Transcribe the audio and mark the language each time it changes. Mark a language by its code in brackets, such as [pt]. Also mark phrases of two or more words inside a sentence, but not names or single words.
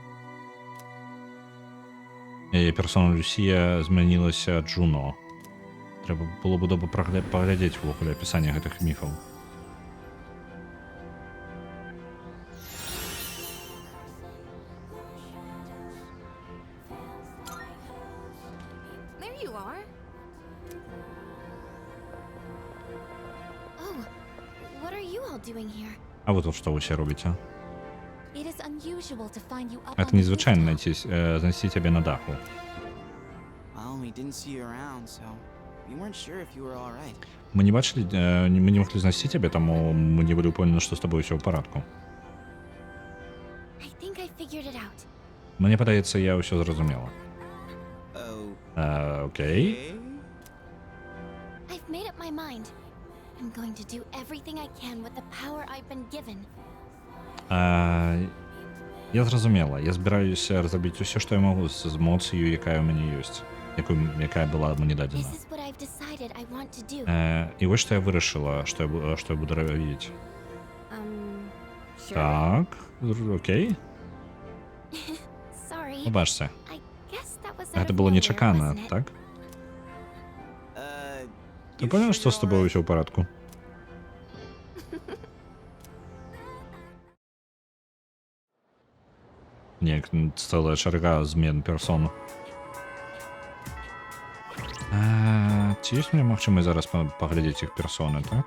[be] Яе персона Люсія змянілася Джуно. Трэба было бы добра паглядзець увогуле апісанне гэтых міфаў. [en] There you are. Oh, what are you all doing here? [be] А вы тут што ўсе робіце? [en] It is unusual to find you up [be] Гэта [en] on the [be] незвычайна [en] rooftop. [be] знайсці цябе на даху. [en] Well, we didn't see you around, so we weren't sure if you were all right. [be] Мы не бачылі, мы не маглі знайсці цябе, таму мы не былі ўпэўнены, што з табой усё ў парадку. [en] I think I figured it out. [be] Мне падаецца, я ўсё зразумела. Окей. [en] I've made up my mind. I'm going to do everything I can with the power I've been given. [be] Я зразумела. Я збіраюся зрабіць усё, што я магу з моцыю, якая ў мяне ёсць, якая была мне дадзена. [en] This is what I've decided I want to do. [be] І вось што я вырашыла, што я буду рабіць. [en] Sure. [be] Так, окей. [en] Sorry. [be] Побачце. [en] I guess that was [be] Гэта было нечакана, так? Ты понял, што з тобой усё ў парадку? Неяк цэлая чарга змен персон. Ці ёсць мне магчымасць зараз паглядзець іх персоны, так?